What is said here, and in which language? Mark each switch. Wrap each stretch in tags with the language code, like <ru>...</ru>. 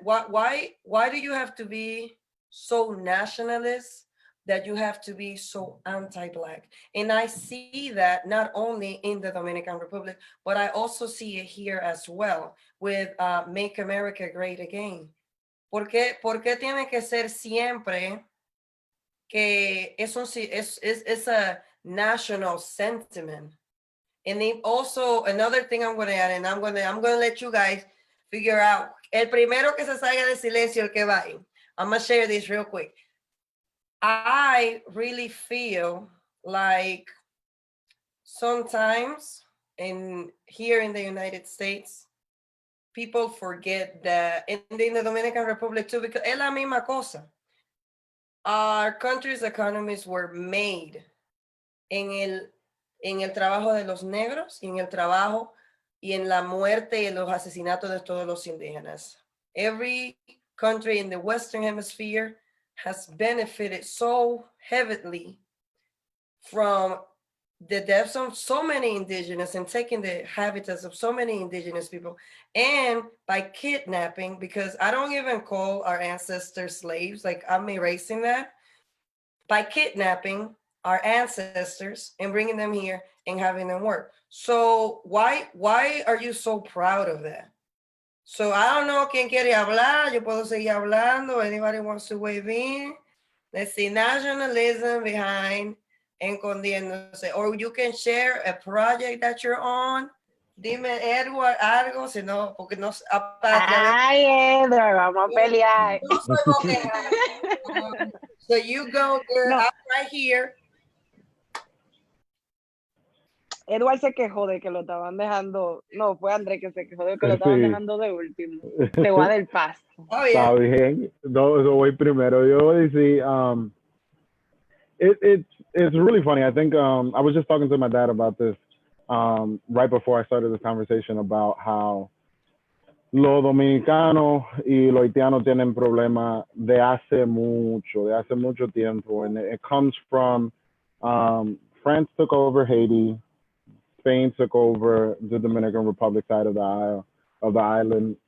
<en>Why do you have to be so nationalist that you have to be so anti-Black? And I see that not only in the Dominican Republic, but I also see it here as well with Make America Great Again.</en> <es>¿Por qué tiene que ser siempre que es</es> <en>a national sentiment? And then also another thing I'm going to add, and I'm going to let you guys figure out.</en> <es>El primero que se salga de silencio, el que va.</es> <en>I'm going to share this real quick. I really feel like sometimes here in the United States, people forget that, and in the Dominican Republic too, because</en> <es>es la misma cosa.</es> <en>Our country's economies were made</en> <es>en el trabajo de los negros y en el trabajo y en la muerte y en los asesinatos de todos los indígenas.</es> <en>Every country in the Western Hemisphere has benefited so heavily from the deaths of so many indigenous and taking the habitats of so many indigenous people, and by kidnapping, because I don't even call our ancestors slaves, like I'm erasing that, by kidnapping our ancestors and bringing them here and having them work. So why are you so proud of that? So I don't know</en> <es>quién quiere hablar. Yo puedo seguir hablando.</es> <en>Anybody wants to weigh in? Let's see, nationalism behind</en> <es>escondiéndose.</es> <en>Or you can share a project that you're on.</en> <es>Dime, Edward, algo, si no, porque no. Ay, Edward, vamos a pelear. No soy boquera.</es> <en>So you go, girl, No. I'm right here.</en> <es>Edward se quejó de que lo estaban dejando. No, fue André que se quejó de que lo estaban Sí. dejando de último. Te voy a dar el paso.</es> <en>Oh, yeah.</en> <es>Está bien. No, eso voy primero. Yo voy a decir,</es> <en>it's really funny. I think I was just talking to my dad about this right before I started this conversation about how</en> <es>los dominicanos y los haitianos tienen problemas de hace mucho tiempo,</es> <en>and it comes from France took over Haiti, Spain took over the Dominican Republic side of the island.</en>